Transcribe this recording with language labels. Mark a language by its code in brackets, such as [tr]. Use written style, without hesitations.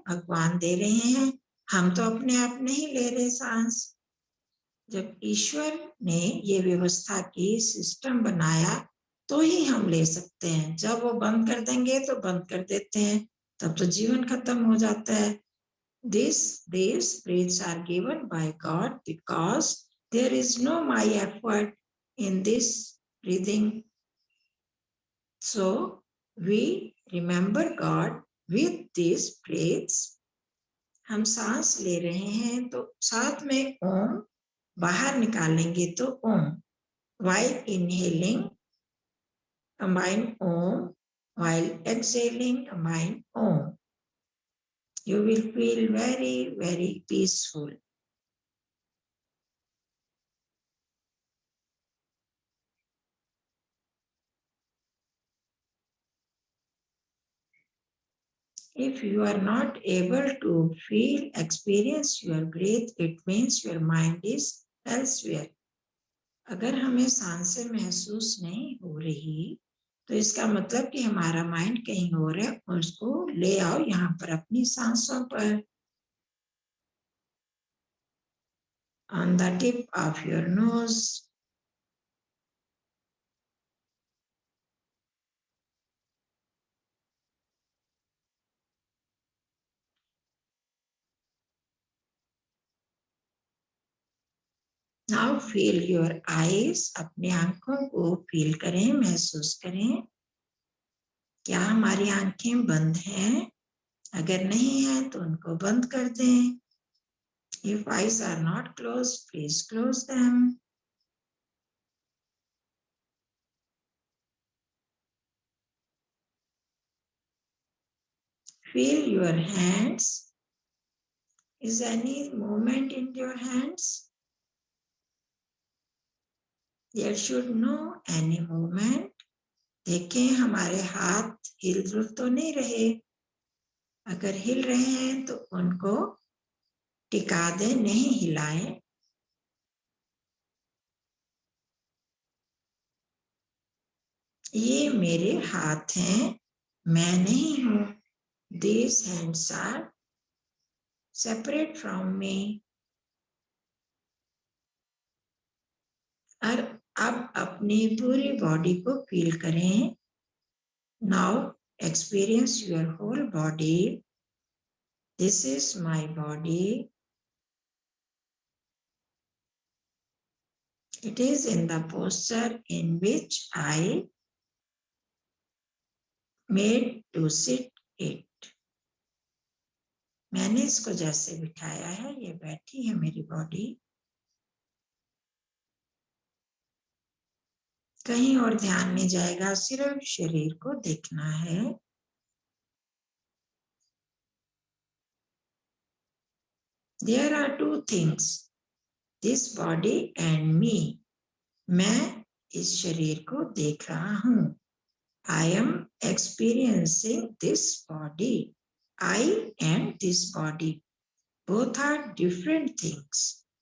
[hi] भगवान दे रहे हैं, हम तो अपने आप नहीं ले रहे सांस। जब ईश्वर ने ये व्यवस्था की, सिस्टम बनाया, तो ही हम ले सकते हैं। जब वो बंद कर देंगे तो बंद कर देते हैं, तब तो जीवन खत्म हो जाता है। [en] These breaths are given by God because there is no my effort in this breathing. So we remember God with these breaths. [hi] हम सांस ले रहे हैं तो साथ में ओम बाहर निकालेंगे तो ओम. [en] While inhaling, combine Om. While exhaling, combine Om. You will feel very, very peaceful. If you are not able to feel, experience your breath, it means your mind is elsewhere. [hi] अगर हमें सांसें महसूस नहीं हो रही, तो इसका मतलब कि हमारा माइंड कहीं और है, उसको ले आओ यहाँ पर अपनी सांसों पर. [en] On the tip of your nose. Now feel your eyes. [hi] अपने आंखों को फील करें, महसूस करें. क्या हमारी आंखें बंद हैं? अगर नहीं है तो उनको बंद कर दें. [en] If eyes are not closed, please close them. Feel your hands. Is any movement in your hands? There should no any movement. [hi] देखें हमारे हाथ हिल तो नहीं रहे. अगर हिल रहे हैं तो उनको टिका दें, नहीं हिलाएं. ये मेरे हाथ हैं, मैं नहीं हूं. [en] These hands are separate from me. [hi] और अब अपनी पूरी बॉडी को फील करें. [en] Now experience your whole body. This is my body. It is in the posture in which I made to sit it. [hi] मैंने इसको जैसे बिठाया है, ये बैठी है मेरी बॉडी. कहीं और ध्यान नहीं जाएगा, सिर्फ शरीर को देखना है. [en] There are two things, this body and me. [hi] मैं इस शरीर को देख रहा हूं. [en] I am experiencing this body. I and this body, both are different things.